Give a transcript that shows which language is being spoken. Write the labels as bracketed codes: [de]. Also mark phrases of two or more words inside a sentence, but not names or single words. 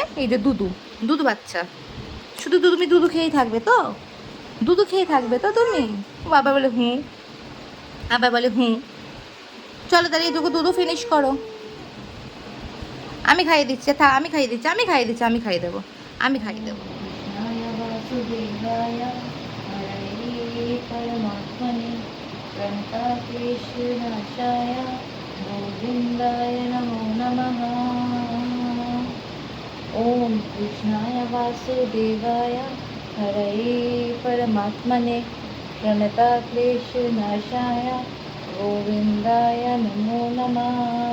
[bn] এই যে দুধু, দুধু বাচ্চা, শুধু তুমি দুধু খেয়েই থাকবে তো? দুধু খেয়ে থাকবে তো তুমি? বাবা বলে হুঁ, আবার বলে হুঁ। চলো তাহলে এইটুকু দুধু ফিনিশ করো। আমি খাইয়ে দিচ্ছি, থা আমি খাইয়ে দিচ্ছি, আমি খাইয়ে দিচ্ছি, আমি খাইয়ে দেবো, আমি খাইয়ে দেবো। [sa] परमात्मने प्रणताक्लेशनाशाय गोविन्दाय नमो नमः। ॐ कृष्णाय वासुदेवाय हरये परमात्मने प्रणताक्लेशनाशाय गोविन्दाय नमो नमः।